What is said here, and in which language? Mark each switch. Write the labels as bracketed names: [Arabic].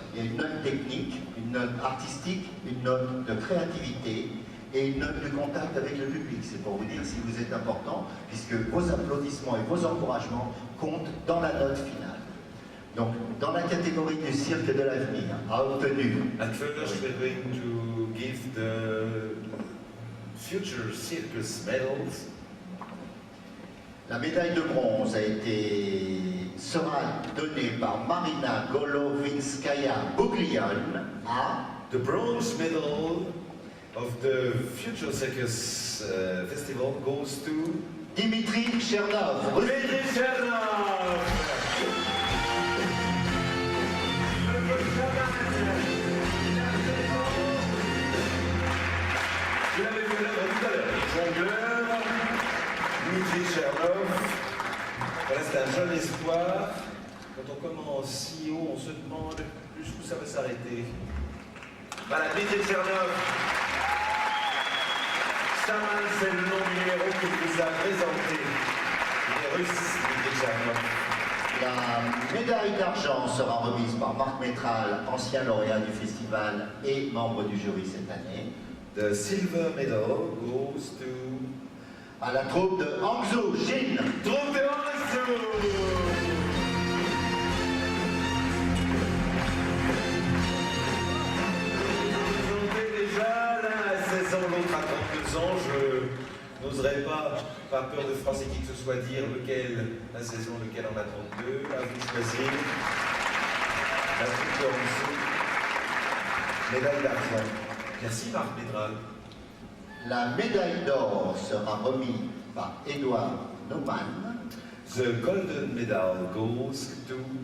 [French] Il y a une note technique, une note artistique, une note de créativité et une note de contact avec le public. C'est pour vous dire si vous êtes important, puisque vos applaudissements et vos encouragements comptent dans la note finale. Donc, dans la catégorie du cirque de l'avenir, a obtenu... [English] At first we're going to give the Future Circus medals. [French] La médaille de bronze sera donnée par Marina Golovinskaya-Buglion à... [English] The bronze medal of the Future Circus Festival goes to Dimitri Chernov. Dimitri Chernov. [French] Vous l'avez vu l'œuvre tout à l'heure, jongleur, Dimitri Chernov. Voilà, c'est un jeune espoir. Quand on commence si haut, on se demande jusqu'où ça va s'arrêter. Voilà, Dimitri Chernov. Shaman, c'est le nom du numéro qu'il vous a présenté. Il est russe, Dimitri Chernov. La médaille d'argent sera remise par Marc Métral, ancien lauréat du festival et membre du jury cette année. [English] The silver medal goes to [French] À la troupe de Hangzhou, Chine. Troupe de Hangzhou. Vous présentez déjà l'un à 16 ans, l'autre à 32 ans. Je n'oserais pas, par peur de froisser qui que ce soit, dire lequel à 16 ans, lequel en a 32. À vous de choisir. La troupe de Hangzhou. Médaille d'argent. Merci Marc Métral. La médaille d'or sera remise par Edouard Neumann. [English] The golden medal goes to